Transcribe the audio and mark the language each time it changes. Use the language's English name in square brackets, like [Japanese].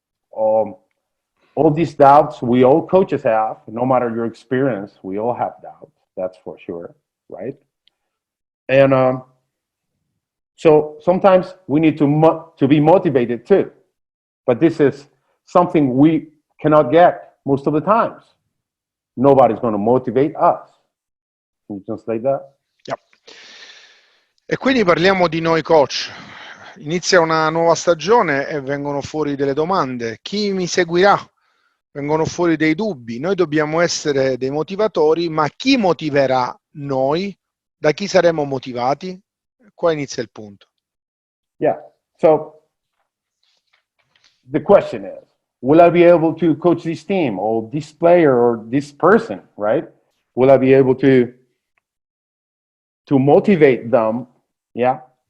[English] All these doubts we all coaches have, no matter your experience, we all have doubts, that's for sure, right? And so sometimes we need to be motivated too, but this is something we cannot get most of the times. Nobody's going to motivate us. Can you translate that? Yeah. [Italian] E quindi parliamo di noi coach. Inizia una nuova stagione e vengono fuori delle domande. Chi mi seguirà? Vengono fuori dei dubbi. Noi dobbiamo essere dei motivatori, ma chi motiverà noi? Da chi saremo motivati? Qua inizia il punto. [English] Yeah. So the question is, will I be able to coach this team or this player or this person, right? Will I be able to motivate them? Yeah.